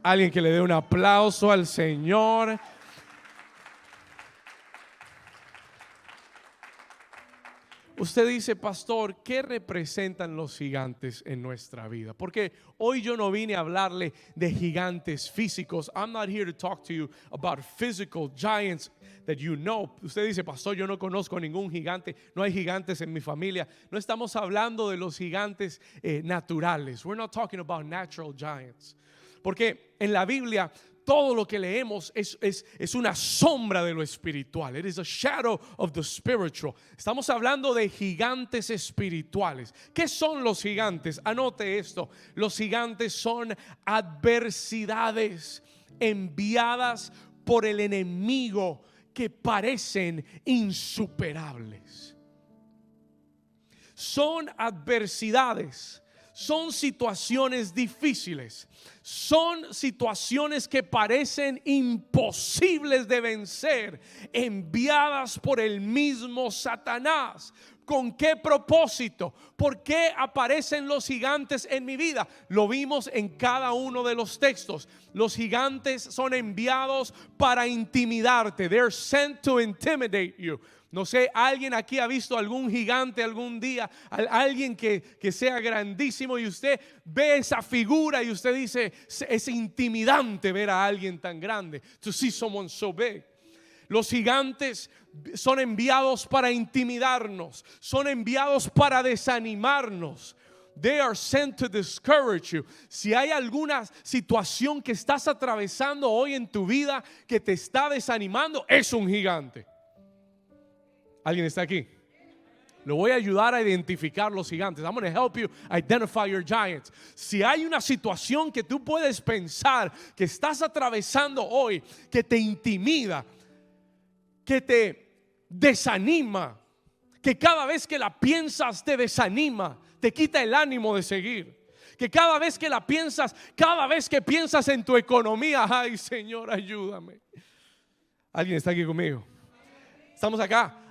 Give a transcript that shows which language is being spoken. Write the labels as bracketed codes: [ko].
[es] Alguien que le dé un aplauso al Señor. Usted dice: pastor, ¿qué representan los gigantes en nuestra vida? Porque hoy yo no vine a hablarle de gigantes físicos. [en] I'm not here to talk to you about physical giants that you know. [es] Usted dice: pastor, yo no conozco ningún gigante, no hay gigantes en mi familia. No estamos hablando de los gigantes naturales. [en] We're not talking about natural giants. [es] Porque en la Biblia todo lo que leemos es una sombra de lo espiritual. [en] It is a shadow of the spiritual. [es] Estamos hablando de gigantes espirituales. ¿Qué son los gigantes? Anote esto. Los gigantes son adversidades enviadas por el enemigo que parecen insuperables. Son adversidades. Son situaciones difíciles, son situaciones que parecen imposibles de vencer, enviadas por el mismo Satanás. ¿Con qué propósito? ¿Por qué aparecen los gigantes en mi vida? Lo vimos en cada uno de los textos. Los gigantes son enviados para intimidarte. [en] They're sent to intimidate you. [es] No sé, ¿alguien aquí ha visto algún gigante algún día? Alguien que sea grandísimo y usted ve esa figura y usted dice: es intimidante ver a alguien tan grande. [en] To see someone so big. [es] Los gigantes son enviados para intimidarnos, son enviados para desanimarnos. [en] They are sent to discourage you. [es] Si hay alguna situación que estás atravesando hoy en tu vida que te está desanimando, es un gigante. ¿Alguien está aquí? Lo voy a ayudar a identificar los gigantes. [en] I'm going to help you identify your giants. [es] Si hay una situación que tú puedes pensar que estás atravesando hoy, que te intimida, que te desanima, que cada vez que la piensas te desanima, te quita el ánimo de seguir, que cada vez que la piensas, cada vez que piensas en tu economía, ay Señor, ayúdame. ¿Alguien está aquí conmigo? Estamos acá.